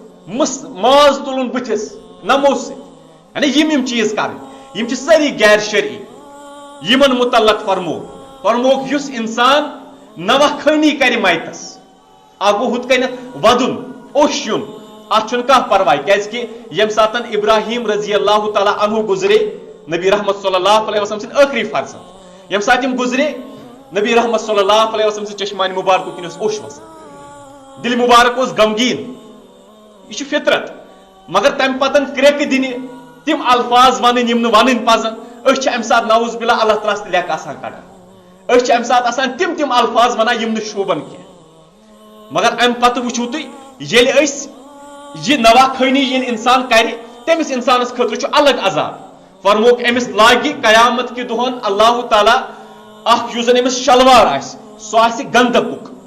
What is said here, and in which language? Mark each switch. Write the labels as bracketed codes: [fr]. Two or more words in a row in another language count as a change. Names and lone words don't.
[ks] ماز تُلُن بٕتھِس نمو سۭتۍ یعنی یم چیٖز کرٕنۍ یم چھِ سٲری غیر شرعی یمن متعلق فرموک یُس انسان نوا خٲنی کرِ میتس اکھ گوٚو ہُتھ کٔنٮ۪تھ ودُن اوٚش یُن اتھ چھُنہٕ کانٛہہ پرواے کیازکہِ ییٚمہِ ساتن ابراہیم [ar] رضی اللہ تعالیٰ عنہ [ks] گُزرے نبی رحمت [ar] صلی اللہ علیہ وسلم [ks] سٕنٛدۍ ٲخری فرزند ییٚمہِ ساتہٕ یِم گُزرے نبی رحمت [ar] صلی اللہ علیہ وسلم [ks] سٕنٛدِ چشمانہِ مُبارکو کِنۍ اوس اوٚش وسان دِلہِ مُبارک اوس غمگیٖن یہ چھُ فطرت مگر تمہِ پتن کرٛیٚکہٕ دِنہِ تِم الفاظ ونٕنۍ یم نہٕ ونٕنۍ پزن أسۍ چھِ امہِ ساتہٕ [ar] نعوذ باللہ [ks] اللہ تعالیٰ ہس تہِ لیکھ آسان کڑان أسۍ چھِ امہِ ساتہٕ آسان تِم الفاظ ونان یم نہٕ شوٗبن کینٛہہ مگر امہِ پتہٕ وٕچھِو تُہۍ ییٚلہِ أسۍ یہ نوا خٲنی ییٚلہِ انسان کرِ تٔمِس انسانس خٲطرٕ چھُ الگ عذاب فرموک أمِس لاگہِ قیامت کہِ دۄہن اللہ تعالیٰ اکھ یُس زن أمِس شلوار آسہِ سُہ آسہِ گنٛدکُک